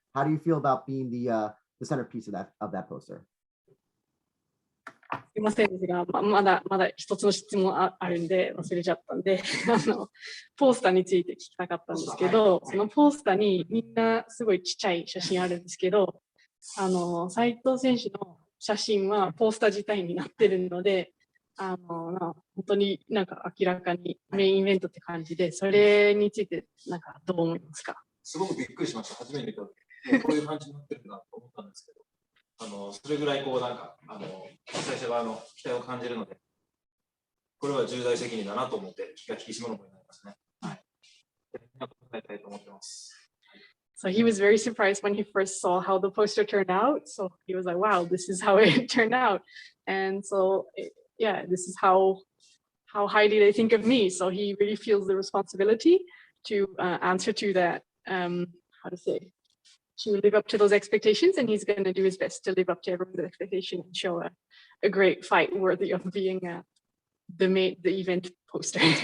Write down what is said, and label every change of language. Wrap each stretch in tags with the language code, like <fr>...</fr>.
<en>How do you feel about being the centerpiece of that poster?</en> <ja>すいませんですが、まだ一つの質問あるんで忘れちゃったんでポスターについて聞きたかったんですけど、そのポスターにみんなすごいちっちゃい写真あるんですけど、斉藤選手の写真はポスター自体になってるので、本当になんか明らかにメインイベントって感じで、それについてなんかどう思いますか？すごくびっくりしました。初めて見た時、こういう感じになってるなと思ったんですけど、それぐらい最初側の期待を感じるので、これは重大責任だなと思って気が引き締まるものになりますね。はい。答えたいと思ってます。</ja> <en>So he was very surprised when he first saw how the poster turned out. So he was like, wow, this is how it turned out. And so yeah, this is how highly they think of me. So he really feels the responsibility to answer to that, to live up to those expectations, and he's going to do his best to live up to everyone's expectation and show a great fight worthy of being the event poster.</en>